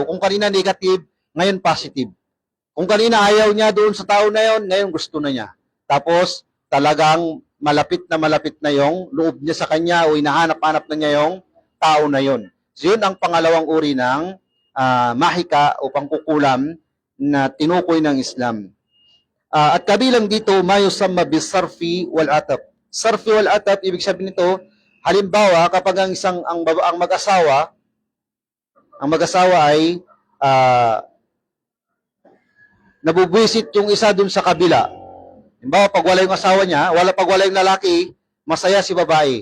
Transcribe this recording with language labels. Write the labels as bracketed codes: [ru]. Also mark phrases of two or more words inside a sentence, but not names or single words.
[tl] Kung kanina negative, ngayon positive. Kung kanina ayaw niya doon sa tao na yon, ngayon gusto na niya. Tapos talagang malapit na yung loob niya sa kanya o hinahanap-hanap na niya yung tao na yon. So yun ang pangalawang uri ng mahika o pangkukulam na tinukoy ng Islam. At kabilang dito, [ar] ما يسمى بالصرف والعطف. صرف والعطف, [tl] ibig sabihin nito, halimbawa kapag ang mag-asawa ay nabubwisit yung isa dun sa kabila. Halimbawa, pag wala yung asawa niya, pag wala yung lalaki, masaya si babae.